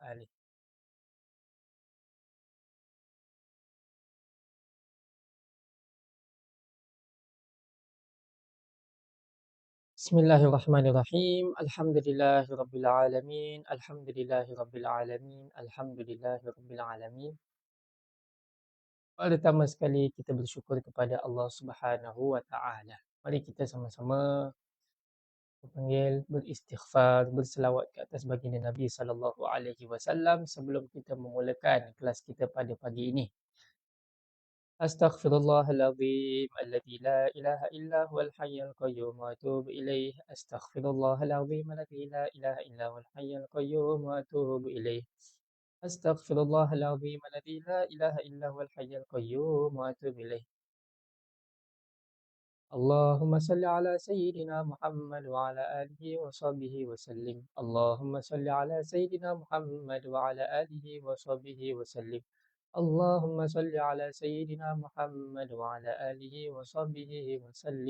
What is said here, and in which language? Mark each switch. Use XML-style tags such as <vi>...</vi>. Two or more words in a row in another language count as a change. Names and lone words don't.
<ar>آله. بسم الله الرحمن الرحيم. الحمد لله رب العالمين. الحمد لله رب العالمين. الحمد لله رب العالمين.</ar> <ms>Pertama sekali kita bersyukur kepada Allah</ms> <ar>سبحانه وتعالى.</ar> <ms>Mari kita sama-sama beristighfar, berselawat ke atas baginda Nabi</ms> <ar>صلى الله عليه وسلم</ar> <ms>sebelum kita memulakan kelas kita pada pagi ini.</ms> <ar>أستغفر الله العظيم الذي لا إله إلا هو الحي القيوم وأتوب إليه. أستغفر الله العظيم الذي لا إله إلا هو الحي القيوم وأتوب إليه. أستغفر الله العظيم الذي لا إله إلا هو الحي القيوم وأتوب إليه. اللهم صل على سيدنا محمد وعلى آله وصحبه وسلم. اللهم صل على سيدنا محمد وعلى آله وصحبه وسلم. اللهم صل على سيدنا محمد وعلى آله وصحبه وسلم.</ar>